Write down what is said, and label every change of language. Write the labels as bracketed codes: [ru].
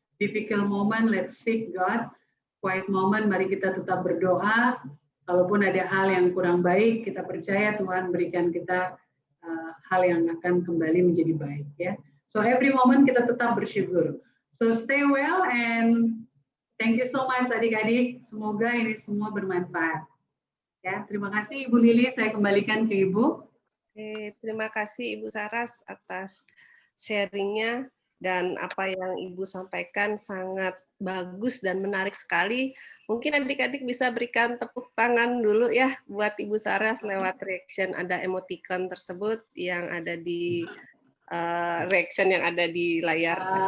[en] Difficult moment, let's seek God. Quiet moment, [id] mari kita tetap berdoa. Kalaupun ada hal yang kurang baik, kita percaya Tuhan berikan kita hal yang akan kembali menjadi baik ya. [en] So every moment [id] kita tetap bersyukur. [en] So stay well and thank you so much adik-adik. [id] Semoga ini semua bermanfaat. Ya, terima kasih Ibu Lili, saya kembalikan ke Ibu. Oke, terima kasih Ibu Saras atas sharingnya dan apa yang Ibu sampaikan sangat bagus dan menarik sekali. Mungkin adik-adik bisa berikan tepuk tangan dulu ya buat Ibu Saras lewat reaction, ada emoticon tersebut yang ada di reaction yang ada di layar.